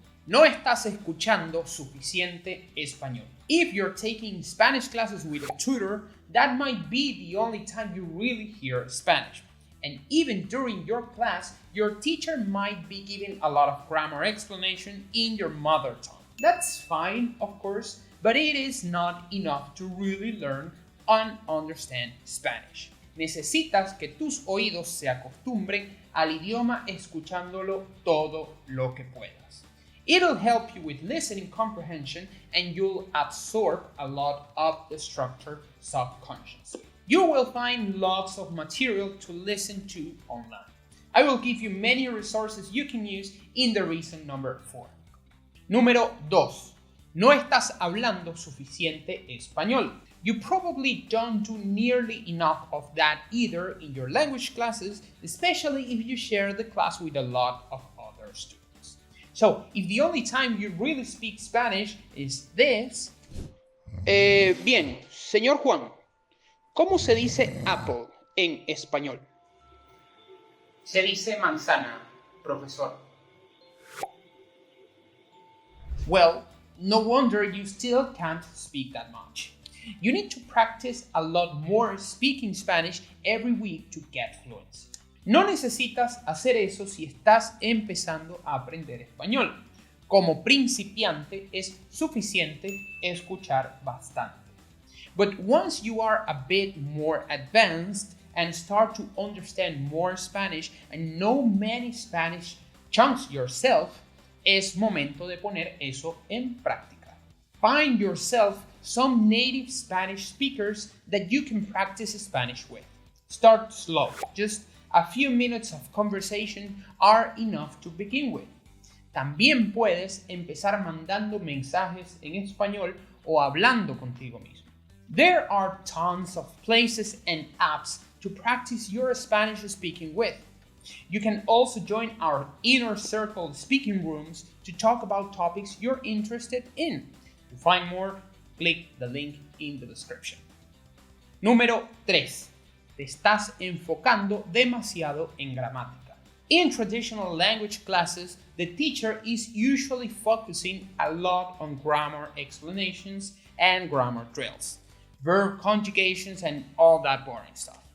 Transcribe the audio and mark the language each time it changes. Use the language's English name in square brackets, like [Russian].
[Spanish] No estás escuchando suficiente español. [English] If you're taking Spanish classes with a tutor, that might be the only time you really hear Spanish. And even during your class, your teacher might be giving a lot of grammar explanation in your mother tongue. That's fine, of course, but it is not enough to really learn and understand Spanish. [Spanish] Necesitas que tus oídos se acostumbren al idioma escuchándolo todo lo que puedas. [English] It'll help you with listening comprehension and you'll absorb a lot of the structure subconsciously. You will find lots of material to listen to online. I will give you many resources you can use in the reason number 4. [Spanish] Número 2. No estás hablando suficiente español. [English] You probably don't do nearly enough of that either in your language classes, especially if you share the class with a lot of other students. So, if the only time you really speak Spanish is this... [Spanish] Bien, señor Juan, ¿cómo se dice apple en español? Se dice manzana, profesor. [English] Well, no wonder you still can't speak that much. You need to practice a lot more speaking Spanish every week to get fluency. [Spanish] No necesitas hacer eso si estás empezando a aprender español. Como principiante es suficiente escuchar bastante. [English] But once you are a bit more advanced and start to understand more Spanish and know many Spanish chunks yourself, [Spanish] es momento de poner eso en práctica. [English] Find yourself some native Spanish speakers that you can practice Spanish with. Start slow. Just a few minutes of conversation are enough to begin with. [Spanish] También puedes empezar mandando mensajes en español o hablando contigo mismo. [English] There are tons of places and apps to practice your Spanish speaking with. You can also join our inner circle speaking rooms to talk about topics you're interested in. To find more, click the link in the description. [Spanish] Número 3. Te estás enfocando demasiado en gramática. [English] In traditional language classes, the teacher is usually focusing a lot on grammar explanations and grammar drills, verb conjugations and all that boring stuff.